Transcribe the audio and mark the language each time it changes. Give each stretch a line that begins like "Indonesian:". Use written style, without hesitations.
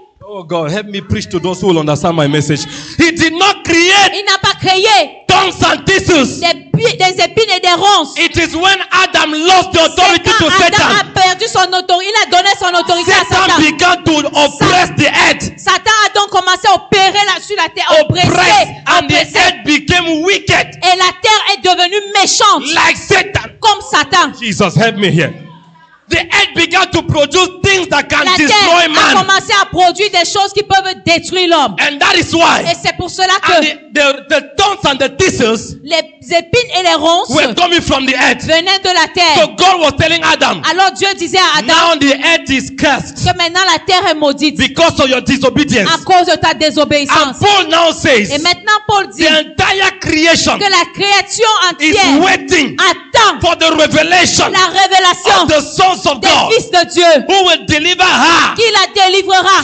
English: Oh God, help me preach to those who will understand my message. He did not create
French: il n'a pas créé
English: thorns and thistles.
French: des épines et des ronces.
English: It is when Adam lost the
French: C'est
English: authority
French: quand
English: to
French: Adam a
English: Satan,
French: perdu son autorité, il a donné son autorité à
English: Satan
French: Satan.
English: began to oppress the earth.
French: Satan a donc commencé à opérer sur la terre,
English: Oppressed, and the
French: oppresser.
English: earth became wicked,
French: Et la terre est devenue méchante,
English: like Satan.
French: comme Satan.
English: Jesus, help me here. The earth began to produce things that can
French: La
English: destroy
French: terre a
English: man.
French: commencé à produire des choses qui peuvent détruire l'homme.
English: And that is why
French: Et c'est pour cela
English: and
French: que
English: the thorns and the thistles
French: les épines et les ronces
English: were coming from the earth.
French: venaient de la
English: So
French: terre.
English: God was telling Adam,
French: Alors Dieu disait à Adam
English: now the earth is cursed
French: que maintenant la terre est maudite
English: because of your disobedience.
French: à cause de ta
English: And
French: désobéissance.
English: Paul now says,
French: Et maintenant Paul dit
English: the entire creation
French: que la création
English: is
French: entière
English: waiting
French: attend
English: for the revelation
French: la révélation
English: of the sons of
French: des
English: God
French: fils de Dieu
English: who will deliver her
French: qui la délivrera